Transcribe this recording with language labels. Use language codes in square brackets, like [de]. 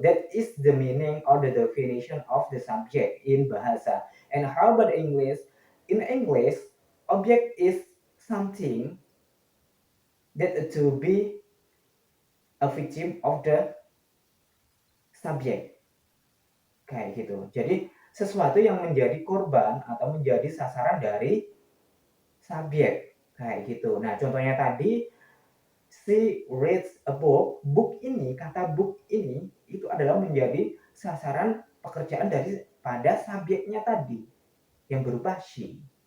[en] That is the meaning or the definition of the subject in bahasa. And how about English? In English, object is something that to be a victim of the subject. [id] Kayak gitu. Jadi sesuatu yang menjadi korban atau menjadi sasaran dari subjek. Kayak gitu. Nah, contohnya tadi [en] she reads a book. [id] Book ini, kata book ini itu adalah menjadi sasaran pekerjaan pada subjeknya tadi yang berupa she.